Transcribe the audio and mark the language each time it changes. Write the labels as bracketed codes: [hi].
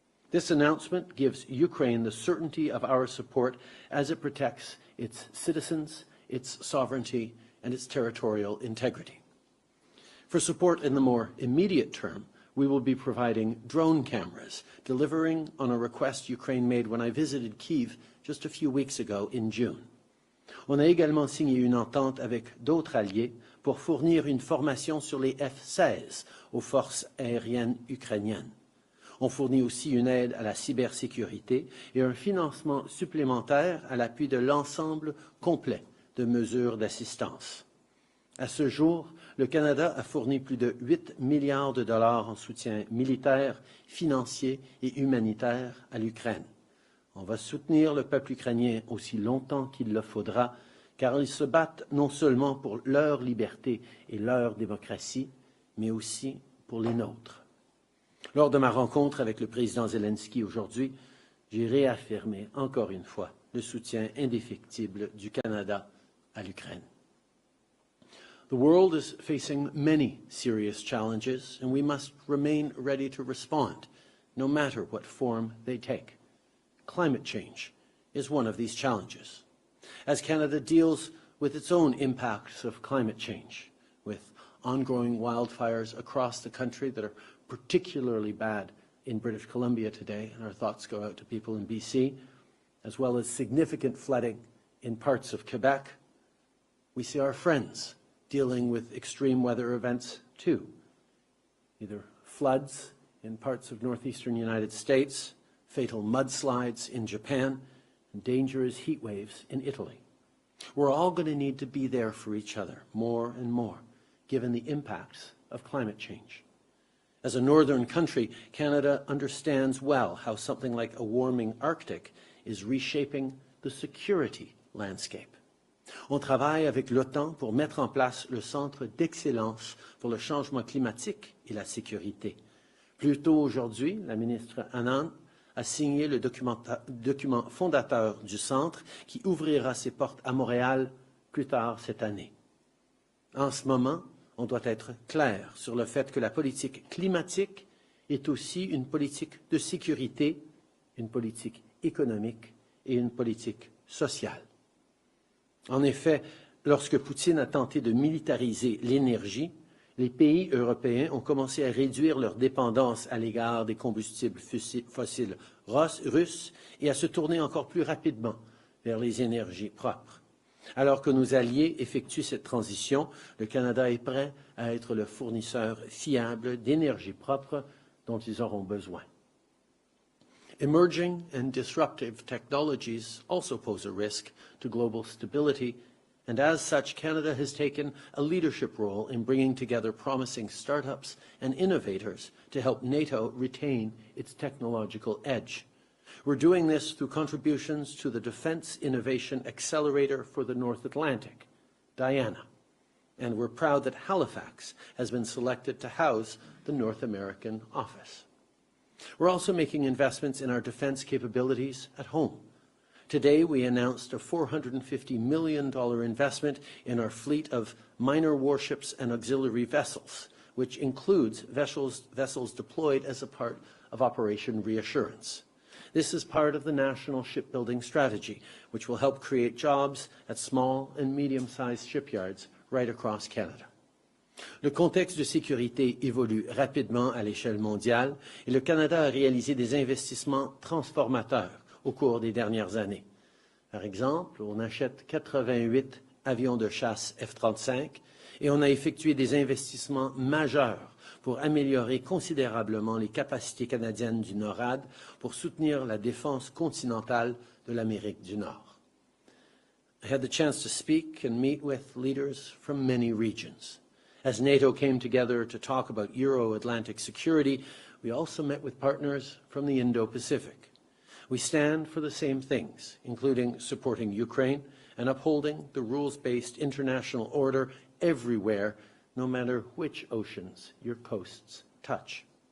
[en] This announcement gives Ukraine the certainty of our support as it protects its citizens, its sovereignty, and its territorial integrity. For support in the more immediate term, we will be providing drone cameras, delivering on a request Ukraine made when I visited Kyiv just a few weeks ago in June. [fr] On a également signé une entente avec d'autres alliés pour fournir une formation sur les F-16 aux forces aériennes ukrainiennes. On fournit aussi une aide à la cybersécurité et un financement supplémentaire à l'appui de l'ensemble complet de mesures d'assistance. À ce jour, le Canada a fourni plus de 8 milliards de dollars en soutien militaire, financier et humanitaire à l'Ukraine. On va soutenir le peuple ukrainien aussi longtemps qu'il le faudra, car ils se battent non seulement pour leur liberté et leur démocratie, mais aussi pour les nôtres. Lors de ma rencontre avec le président Zelensky aujourd'hui, j'ai réaffirmé encore une fois le soutien indéfectible du Canada à l'Ukraine. [en] The world is facing many serious challenges, and we must remain ready to respond, no matter what form they take. Climate change is one of these challenges. As Canada deals with its own impacts of climate change, with ongoing wildfires across the country that are particularly bad in British Columbia today, and our thoughts go out to people in BC, as well as significant flooding in parts of Quebec. We see our friends dealing with extreme weather events too, either floods in parts of northeastern United States, fatal mudslides in Japan, and dangerous heat waves in Italy. We're all going to need to be there for each other more and more, given the impacts of climate change. As a northern country, Canada understands well how something like a warming Arctic is reshaping the security landscape. [fr] On travaille avec l'OTAN pour mettre en place le Centre d'excellence pour le changement climatique et la sécurité. Plus tôt aujourd'hui, la ministre Anand a signé le document fondateur du centre qui ouvrira ses portes à Montréal plus tard cette année. En ce moment, on doit être clair sur le fait que la politique climatique est aussi une politique de sécurité, une politique économique et une politique sociale. En effet, lorsque Poutine a tenté de militariser l'énergie, les pays européens ont commencé à réduire leur dépendance à l'égard des combustibles fossiles russes et à se tourner encore plus rapidement vers les énergies propres. Alors que nos alliés effectuent cette transition, le Canada est prêt à être le fournisseur fiable d'énergie propre dont ils auront besoin. [en] Emerging and disruptive technologies also pose a risk to global stability, and as such, Canada has taken a leadership role in bringing together promising startups and innovators to help NATO retain its technological edge. We're doing this through contributions to the Defense Innovation Accelerator for the North Atlantic, DIANA, and we're proud that Halifax has been selected to house the North American office. We're also making investments in our defense capabilities at home. Today, we announced a $450 million investment in our fleet of minor warships and auxiliary vessels, which includes vessels deployed as a part of Operation Reassurance. This is part of the National Shipbuilding Strategy, which will help create jobs at small and medium-sized shipyards right across Canada. [fr] Le contexte de sécurité évolue rapidement à l'échelle mondiale et le Canada a réalisé des investissements transformateurs au cours des dernières années. Par exemple, on achète 88 avions de chasse F-35 et on a effectué des investissements majeurs pour améliorer considérablement les capacités canadiennes du NORAD pour soutenir la défense continentale de l'Amérique du Nord. [en] I had the chance to speak and meet with leaders from many regions. As NATO came together to talk about Euro-Atlantic security, we also met with partners from the Indo-Pacific. We stand for the same things, including supporting Ukraine and upholding the rules-based international order everywhere, no matter which oceans your coasts touch.